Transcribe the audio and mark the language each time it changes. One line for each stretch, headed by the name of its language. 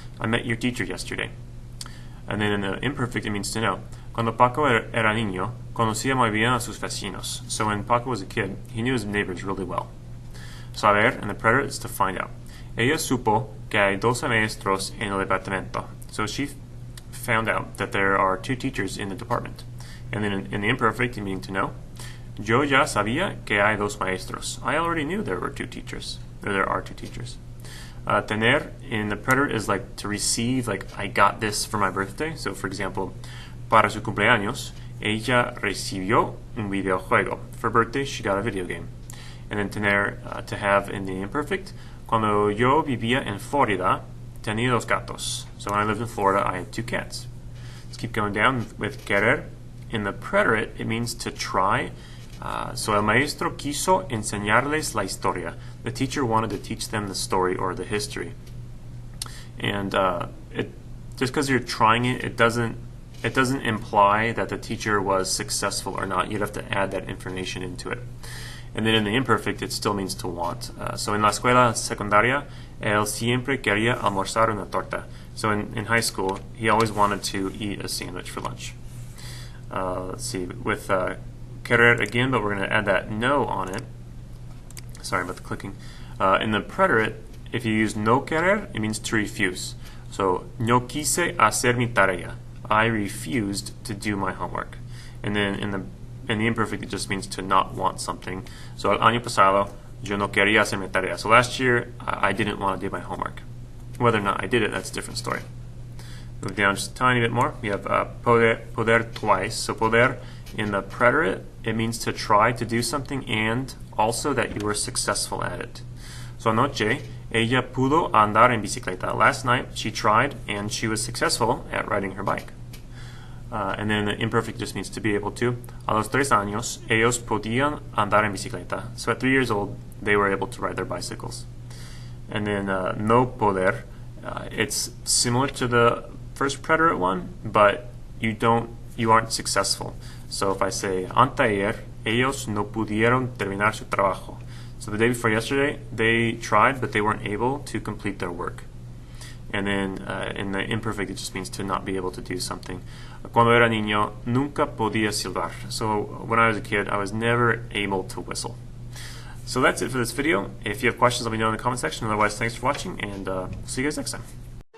English: I met your teacher yesterday. And then in the imperfect, it means to know.
Spanish: Cuando Paco era niño, conocía muy bien a sus vecinos.
English: So when Paco was a kid, he knew his neighbors really well. Saber in the preterite is to find out.
Spanish: Ella supo que hay 12 maestros en el departamento.
English: So she found out that there are 2 teachers in the department. And then in the imperfect, meaning to know.
Spanish: Yo ya sabía que hay 2 maestros.
English: I already knew there were 2 teachers. Or there are 2 teachers. Tener in the preterite is like to receive, like I got this for my birthday. So for example,
Spanish: para su cumpleaños, ella recibió un videojuego.
English: For birthday, she got a video game. And then tener, to have in the imperfect.
Spanish: Cuando yo vivía en Florida, tenía 2 gatos.
English: So when I lived in Florida, I had 2 cats. Let's keep going down with querer. In the preterite, it means to try.
Spanish: So el maestro quiso enseñarles la historia.
English: The teacher wanted to teach them the story or the history. And just because you're trying it, it doesn't imply that the teacher was successful or not. You'd have to add that information into it. And then in the imperfect, it still means to want. So in
Spanish: la escuela secundaria, él siempre quería almorzar una torta.
English: So in high school, he always wanted to eat a sandwich for lunch. Let's see, with querer again, but we're going to add that no on it. Sorry about the clicking. In the preterite, if you use no querer, it means to refuse.
Spanish: So, no quise hacer mi tarea.
English: I refused to do my homework. And then in the imperfect, it just means to not want something.
Spanish: So, el año pasado, yo no quería hacer mi tarea.
English: So last year, I didn't want to do my homework. Whether or not I did it, that's a different story. Move down just a tiny bit more. We have poder twice. So poder in the preterite, it means to try to do something and also that you were successful at it.
Spanish: So anoche, ella pudo andar en bicicleta.
English: Last night, she tried and she was successful at riding her bike. And then the imperfect just means to be able to.
Spanish: A los 3 años, ellos podían andar en bicicleta.
English: So at 3 years old, they were able to ride their bicycles. And then no poder, it's similar to the first preterite one, but you aren't successful. So if I say
Spanish: anteayer, ellos no pudieron terminar su trabajo.
English: So the day before yesterday, they tried, but they weren't able to complete their work. And then in the imperfect, it just means to not be able to do something.
Spanish: Cuando era niño, nunca podía silbar.
English: So when I was a kid, I was never able to whistle. So that's it for this video. If you have questions, let me know in the comment section. Otherwise, thanks for watching, and see you guys next time.